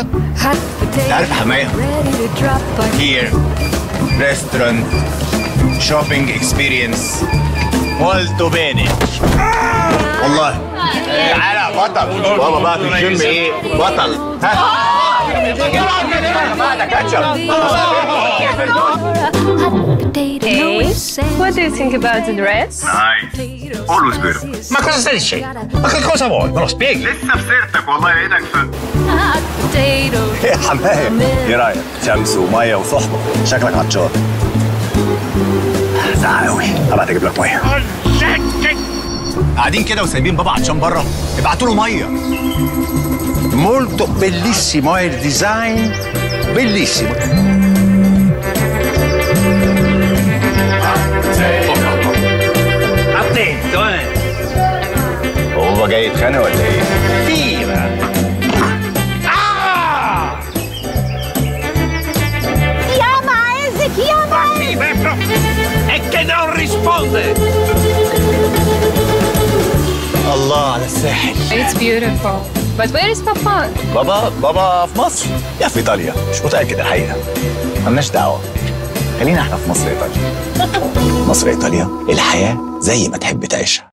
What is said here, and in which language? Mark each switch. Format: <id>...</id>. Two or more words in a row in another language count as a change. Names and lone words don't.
<ar>انت عارف يا حمايه؟</ar> <en>here restaurant shopping experience</en> <it>molto bene</it> <en>والله.</en> <ar>تعالى يا بطل. بابا بقى في الجيم ايه؟ بطل. ها</ar> <en>Hey, what do you think about the dress? Nice. Always beautiful.</en> <it>Ma cosa stai dicendo? Ma che cosa vuoi? Me lo spieghi?</it> <ar>لسه في سيرتك والله ايدك يا حماية ايه رايك؟ شمس وميه وصحبه شكلك عطشان. ساعة قوي هبقى اجيب لك ميه. قاعدين كده وسايبين بابا عطشان بره ابعتوا له ميه.</ar> <it>Molto bellissimo è il design, bellissimo.</it> <ar>Attento هو بابا جاي يتخانق ولا ايه؟</ar> <it>Viva! Chiama Eze, chiama! E che non risponde!</it> <ar>الله على الساحل.</ar> <en>It's beautiful. But where is Papa?</en> <ar>بابا في مصر يا في ايطاليا مش متاكد الحقيقه. مالناش دعوه. خلينا احنا في مصر ايطاليا. مصر ايطاليا الحياه زي ما تحب تعيشها.</ar>